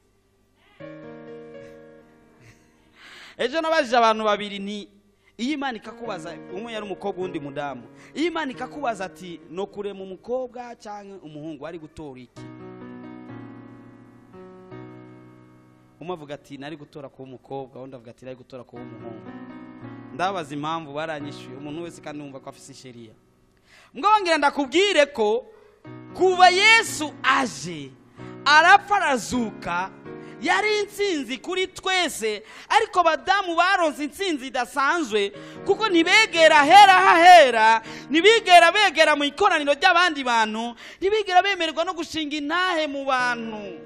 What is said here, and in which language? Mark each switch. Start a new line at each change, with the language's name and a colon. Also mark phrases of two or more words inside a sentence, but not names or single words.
Rundi: Ejo nabajije abantu babiri ni iyi Imana ikakubaza, umwe yari umukobwa undi mudamu, iyi Imana ikakubaza ati no kurema umukobwa cyangwa umuhungu ari gutora iki? Umwe avuga ati nari gutora kuba umukobwa, undi avuga ati nari gutora kuba umuhungu. Ndabaza impamvu baranyishuye, umuntu wese kandi numva ko afise sheria. Mbwongera ndakubwire ko kuva Yesu aje arapfa arazuka yari intsinzi kuri twese, ariko abadamu baronse intsinzi idasanzwe kuko ntibegera hera hahera, ntibigera begera mu ikoraniro ry'abandi bantu, ntibigera bemererwa no gushinga intahe mu bantu.